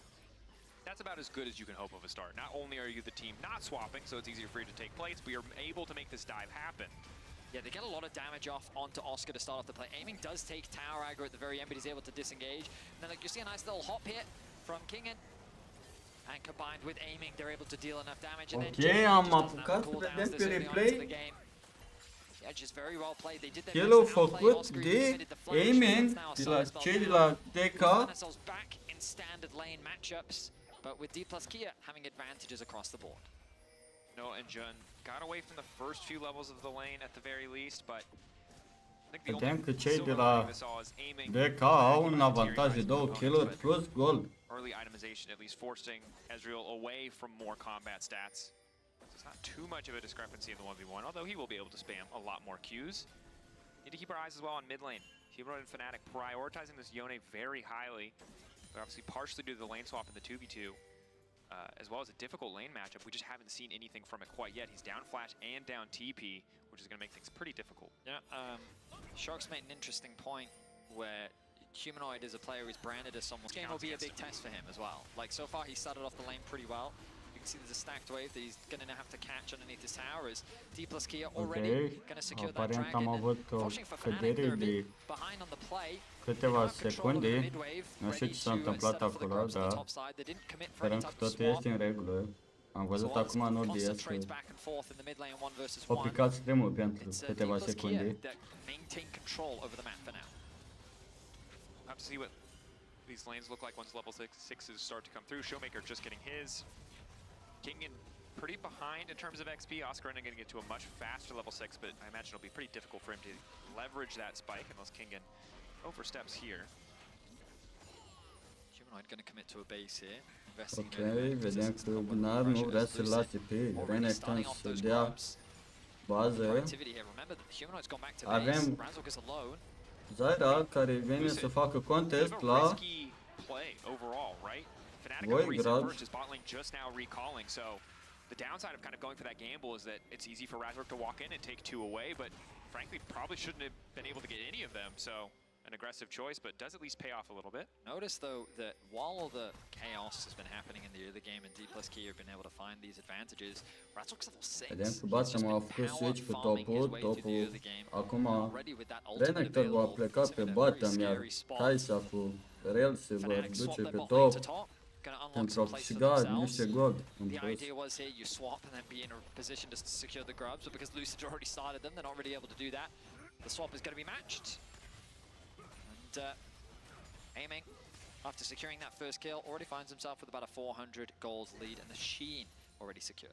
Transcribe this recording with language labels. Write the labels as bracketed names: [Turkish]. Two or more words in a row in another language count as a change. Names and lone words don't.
[English] That's about as good as you can hope of a start. Not only are you the team not swapping, so it's easier for you to take plates, but you're able to make this dive happen. Yeah, they get a lot of damage off onto Oscar to start off the play. Aiming does take tower aggro at the very end, but he's able to disengage. And then like, you see a nice little hop hit from Kingen. And combined with aiming, they're able to deal enough damage. And [Romanian] Ok, am apucat să vedem pe replay. [English] Yeah, just very well played. They did their [Romanian] El a făcut de Amen de la cei de la DK. [English] Back in standard lane matchups, but with D plus Kia having advantages across the board. Noah and Jun got away from the first few levels of the lane at the very least, but [Romanian] Vedem că cei de la DK au un avantaj de 2 kill-uri plus gold. [English] Early itemization, at least forcing Ezreal away from more combat stats. It's not too much of a discrepancy in the 1v1, although he will be able to spam a lot more Qs. Need to keep our eyes as well on mid lane. Hero and Fnatic prioritizing this Yone very highly, but obviously partially due to the lane swap in the 2v2, as well as a difficult lane matchup. We just haven't seen anything from it quite yet. He's down flash and down TP, which is going to make things pretty difficult. Yeah, Shark's made an interesting point where Humanoid as a player is branded as someone. This game will be a big test for him as well. Like, so far he started off the lane pretty well. You can see there's a stacked wave that he's going to have to catch underneath this tower as D plus Kia already going to secure that dragon. [Romanian] Am avut o cădere de câteva secunde. Nu știu ce s-a întâmplat acolo, dar sperăm că totul este în regulă. Am văzut acum în ODS că au picat stremul pentru câteva secunde. [English] To see what these lanes look like once level 6s start to come through. Showmaker just getting his. Kingen pretty behind in terms of XP. Oscar going to get to a much faster level 6, but I imagine it'll be pretty difficult for him to leverage that spike unless Kingen oversteps here. Humanoid going to commit to a base here. [Romanian] Ok, vedem că Gnar nu vrea să lase pe Renekton să dea bază. Avem Zaira care vine să facă contest la Voigrad. [English] The downside of kind of going for that gamble is that it's easy for Razork to walk in and take 2 away, but frankly probably shouldn't have been able to get any of them, so an aggressive choice, but does at least pay off a little bit. Notice though that while all the chaos has been happening in the early game and D plus Kia have been able to find these advantages, Razork's level 6. [Romanian] Vedem că Batem a făcut switch pe topul acum Renekton va pleca pe Batem, iar Kaisa cu Rel se vor duce pe top pentru a câștiga niște gold în plus. [English] The idea was here you swap and then be in a position to secure the grubs, but because Lucid already started them, they're not really able to do that. The swap is going to be matched. And Aiming, after securing that first kill, already finds himself with about a 400 gold lead, and the Sheen already secured.